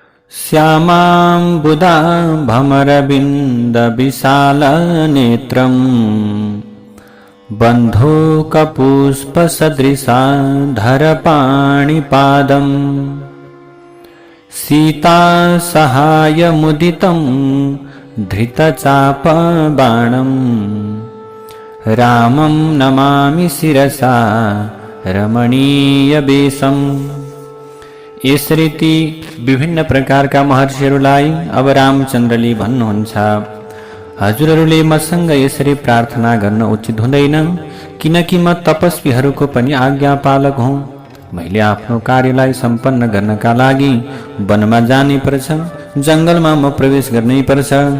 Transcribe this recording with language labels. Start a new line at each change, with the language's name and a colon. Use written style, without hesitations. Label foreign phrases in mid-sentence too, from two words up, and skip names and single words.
Sanskrit: श्यामां भमरविन्दविशालनेत्रं बन्धूकपुष्पसदृशाधरपाणिपादं सीतासहायमुदितं धृतचापबाणं रामं नमामि शिरसा रमणीयवेशम्।
Nepali: यस रीति विभिन्न प्रकारका महर्षिहरूलाई अब रामचन्द्रले भन्नुहुन्छ, हजुरहरूले मसँग यसरी प्रार्थना गर्न उचित हुँदैन, किनकि म तपस्वीहरूको पनि आज्ञापालक हुँ। मैले आफ्नो कार्यलाई सम्पन्न गर्नका लागि वनमा जानै पर्छ, जङ्गलमा म प्रवेश गर्नै पर्छ।